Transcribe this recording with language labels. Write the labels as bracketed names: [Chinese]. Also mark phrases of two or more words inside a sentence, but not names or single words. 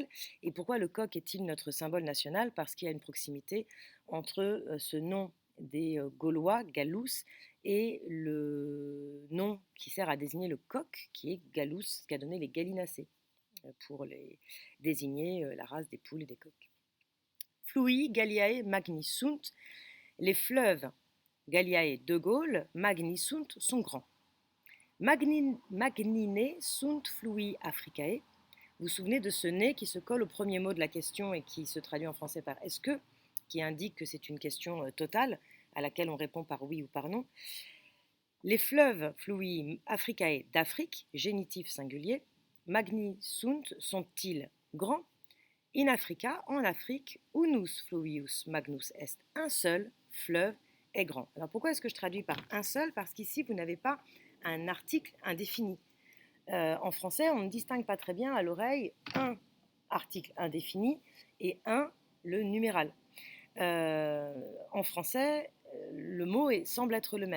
[French] Et pourquoi le coq est-il notre symbole national? Parce qu'il y a une proximité entre ce nom des Gaulois, Gallus, et le nom qui sert à désigner le coq, qui est Gallus, ce qui a donné les gallinacés, pour désigner la race des poules et des coqs. [Latin] Flui, Galliae, Magni sunt. [French] Les fleuves Galliae de Gaulle, [Latin] Magni sunt, [French] sont grands. [Latin] Magnine sunt flui Africae. [French] Vous vous souvenez de ce nez qui se colle au premier mot de la question et qui se traduit en français par est-ce que, qui indique que c'est une question totale à laquelle on répond par oui ou par non. Les fleuves [Latin] flui Africae [French] d'Afrique, génitif singulier, [Latin] magni sunt, [French] sont-ils grands? [Latin] In Africa, [French] en Afrique, [Latin] unus fluvius magnus est, [French] un seul fleuve est grand. Alors pourquoi est-ce que je traduis par un seul? Parce qu'ici, vous n'avez pas un article indéfini. En français, on ne distingue pas très bien à l'oreille un article indéfini et un, le numéral. En français, le mot semble être le même.